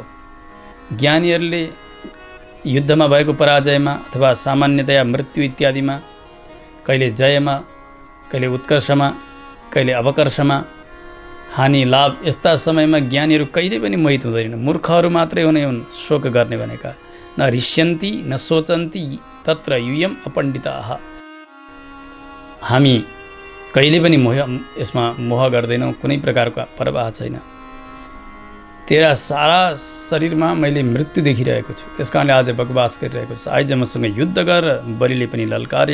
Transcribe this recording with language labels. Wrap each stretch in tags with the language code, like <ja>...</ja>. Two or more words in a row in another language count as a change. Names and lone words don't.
<ne>ज्ञानीहरूले युद्धमा भएको पराजयमा अथवा सामान्यतया मृत्यु इत्यादिमा कहिले जयमा, कहिले उत्कर्षमा, कहिले अवकर्षमा, हानि लाभ यस्ता समयमा ज्ञानीहरू कहिले पनि मोहित हुँदैनन्। मूर्खहरू मात्रै हुने हुन् शोक गर्ने भनेका।</ne> <sa>न रिष्यन्ति न सोचन्ति तत्र यूयम अपण्डिताः।</sa> <ne>हामी कहिले पनि यसमा मोह गर्दैनौँ, कुनै प्रकारको परवाह छैन। तेरा सारा शरीरमा मैले मृत्यु देखिरहेको छु, त्यस कारणले आज बकवास गरिरहेको छु। आइज मसँग युद्ध गर। बलिले पनि ललकारे।</ne>